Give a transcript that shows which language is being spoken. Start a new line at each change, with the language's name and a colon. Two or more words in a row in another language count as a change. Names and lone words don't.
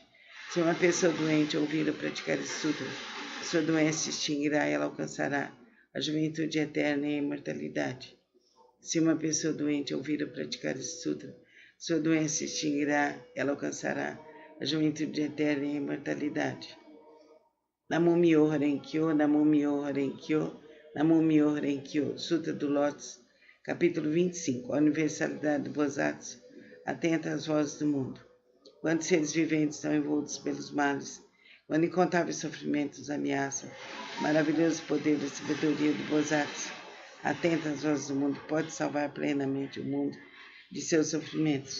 Portuguese: Se uma pessoa doente ouvir ou praticar esse sutra, sua doença se extinguirá, ela alcançará a juventude eterna e a imortalidade. Se uma pessoa doente ouvir ou praticar esse sutra, sua doença se extinguirá, ela alcançará a juventude eterna e a imortalidade.
Japanese: Namo Myoho Renkyo, Namo Myoho Renkyo, Namo Myoho Renkyo.
Portuguese: Sutra do Lótus, capítulo 25. A universalidade do Bodhisattva, atenta às vozes do mundo. Quando seres viventes estão envoltos pelos males, quando incontáveis sofrimentos ameaçam, o maravilhoso poder da sabedoria do Bodhisattva, atenta às vozes do mundo, pode salvar plenamente o mundo de seus sofrimentos.